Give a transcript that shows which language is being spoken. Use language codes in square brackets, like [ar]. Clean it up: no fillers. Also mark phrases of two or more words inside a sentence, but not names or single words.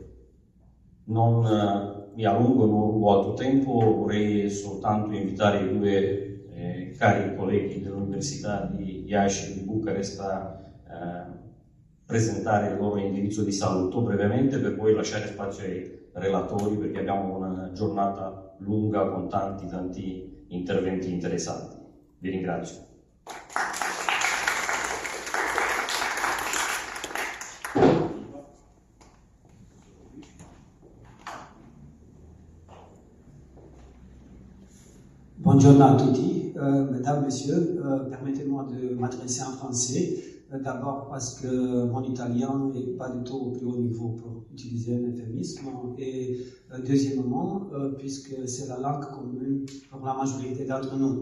[it] Non mi allungo, non rubo altro tempo, vorrei soltanto invitare i due cari colleghi dell'Università di Iași e di Bucarest a presentare il loro indirizzo di saluto brevemente, per poi lasciare spazio ai relatori, perché abbiamo una giornata lunga con tanti interventi interessanti. Vi ringrazio. [fr] Bonjour à tutti, mesdames, messieurs, permettez-moi de m'adresser en français, d'abord parce que mon italien n'est pas du tout au plus haut niveau pour utiliser un euphémisme, et deuxièmement, puisque c'est la langue commune pour la majorité d'entre nous.